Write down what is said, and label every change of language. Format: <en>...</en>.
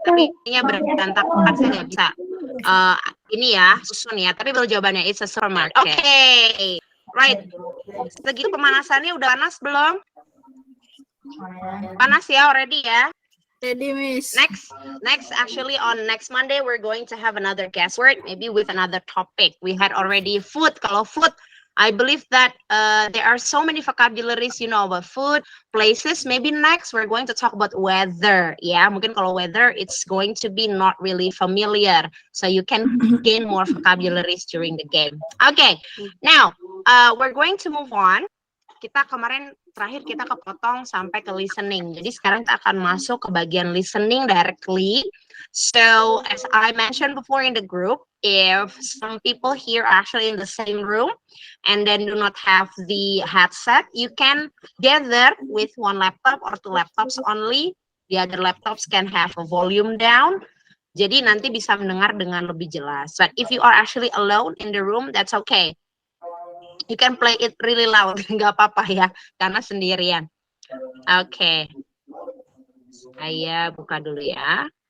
<id>Tapi ini berantakan, saya nggak bisa. Ini ya, susun ya. Tapi belum jawabannya,</id> <en>it's a supermarket. Okay, right.</en> <id>Segitu pemanasannya udah panas belum? Panas ya, already ya.</id> <en>Ready, Miss. Next, actually on next Monday, we're going to have another guest word, maybe with another topic. We had already food. Kalau food, I believe that there are so many vocabularies, about food, places. Maybe next we're going to talk about weather.</en> <id>Ya, mungkin kalau</id> <en>weather, it's going to be not really familiar. So you can gain more vocabularies during the game. Okay, now we're going to move on.</en> <id>Kita kemarin terakhir kita kepotong sampai ke listening. Jadi sekarang kita akan masuk ke bagian listening directly.</id> <en>So as I mentioned before in the group, if some people here are actually in the same room and then do not have the headset, you can gather with one laptop or two laptops only. The other laptops can have a volume down.</en> <id>Jadi nanti bisa mendengar dengan lebih jelas.</id> <en>But if you are actually alone in the room, that's okay. You can play it really loud,</en> <id>nggak apa-apa ya, karena sendirian.</id> <en>Oke.</en> <id>Saya buka dulu ya.</id>